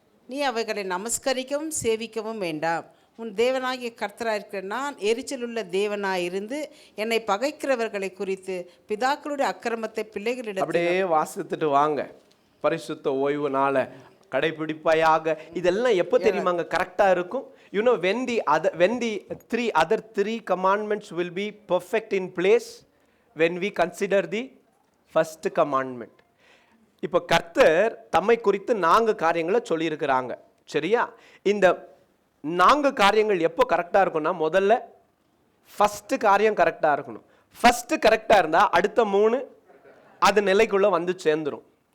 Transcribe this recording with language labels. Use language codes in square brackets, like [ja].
[ta] நீ அவைகளை நமஸ்கரிக்கவும் சேவிக்கவும் வேண்டாம். உன் தேவனாகிய கர்த்தராயிருக்கிற நான் எரிச்சலுள்ள தேவனாயிருந்து என்னை பகைக்கிறவர்களை குறித்து பிதாக்களுடைய அக்கிரமத்தை பிள்ளைகளிடம் அப்படியே வாசித்துட்டு வாங்க. பரிசுத்த ஓய்வு நாள கடைபிடிப்பாயாக. இதெல்லாம் எப்போ தெரியுமாங்க கரெக்டா இருக்கும்? [en] You know when the other three commandments will be perfect in place when we consider the first commandment. [ta] இப்போ கர்த்தர் தம்மை குறித்து 4 காரியங்களை சொல்லியிருக்கிறாங்க. சரியா? இந்த 4 காரியங்கள் எப்போ கரெக்டா இருக்கும்னா முதல்ல ஃபர்ஸ்ட் காரியம் கரெக்டா இருக்கணும். ஃபர்ஸ்ட் கரெக்டா இருந்தா அடுத்த 3 அது நிலைக்குள்ள வந்து சேர்ந்துரும்.